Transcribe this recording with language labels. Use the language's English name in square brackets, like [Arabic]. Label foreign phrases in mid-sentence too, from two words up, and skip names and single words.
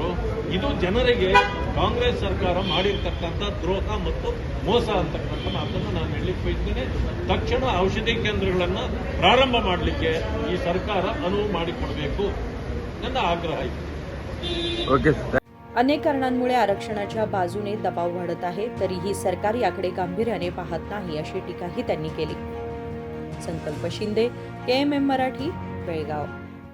[Kannada] ಇದು ಜನರಿಗೆ ಕಾಂಗ್ರೆಸ್ ಸರ್ಕಾರ ಮಾಡಿರ್ತಕ್ಕಂಥ ದ್ರೋಹ ಮತ್ತು ಮೋಸ ಅಂತಕ್ಕಂಥ ಮಾತನ್ನು ನಾನು ಹೇಳಲಿಕ್ಕೆ ಬಯಸ್ತೇನೆ. ತಕ್ಷಣ ಔಷಧಿ ಕೇಂದ್ರಗಳನ್ನು ಪ್ರಾರಂಭ ಮಾಡಲಿಕ್ಕೆ ಈ ಸರ್ಕಾರ ಅನುವು ಮಾಡಿಕೊಡಬೇಕು ನನ್ನ ಆಗ್ರಹ ಇದೆ. [Marathi] अनेक कारणांमुळे आरक्षणाच्या बाजूने दबाव वाढत आहे, तरीही सरकार याकडे गांभीर्याने पाहत नाही, अशी टीकाही त्यांनी केली. संकल्प शिंदे, KMM मराठी, बेळगाव.